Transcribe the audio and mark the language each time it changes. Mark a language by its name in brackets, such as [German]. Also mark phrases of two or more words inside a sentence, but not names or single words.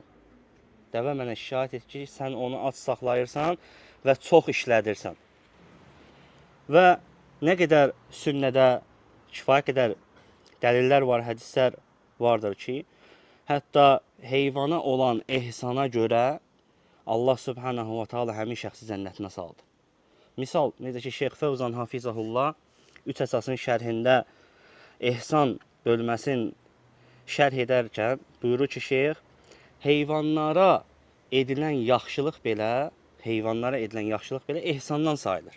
[Azerbaijani] Dəvə mənə şikayət etdi ki, sən onu aç saxlayırsan və çox işlədirsən. Və nə qədər sünnədə kifayət qədər dəlillər var, hədislər vardır ki, hətta heyvana olan ehsana görə Allah [Arabic] سبحانه وتعالى [Azerbaijani] həmin şəxsi cənnətinə saldı. Misal, necə ki, Şeyx Fəvzan Hafizəhullah 3 əsasın şərhində ehsan bölməsini şərh edərkən buyurur ki, Şeyx, heyvanlara edilən yaxşılıq belə ehsandan sayılır.